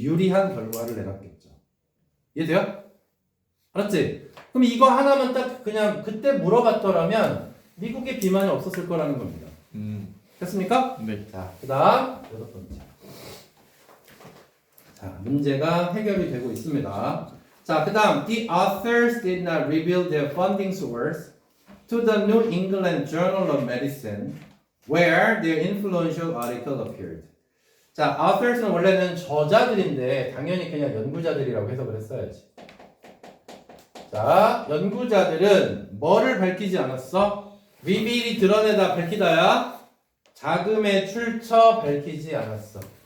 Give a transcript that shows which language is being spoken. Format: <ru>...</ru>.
<ko>유리한 결과를 내놨겠죠. 이해돼요? 알았지? 그럼 이거 하나만 딱 그냥 그때 물어봤더라면 미국에 비만이 없었을 거라는 겁니다. 됐습니까? 네. 자, 그 다음 6번째. 자, 문제가 해결이 되고 있습니다.</ko> <en>자, 그 다음 The authors did not reveal their funding source to the New England Journal of Medicine where their influential article appeared.</en> <ko>자, authors는 원래는 저자들인데 당연히 그냥 연구자들이라고 해석을 했어야지. 자, 연구자들은 뭐를 밝히지 않았어? reveal이 드러내다 밝히다야. 자금의 출처 밝히지 않았어.</ko>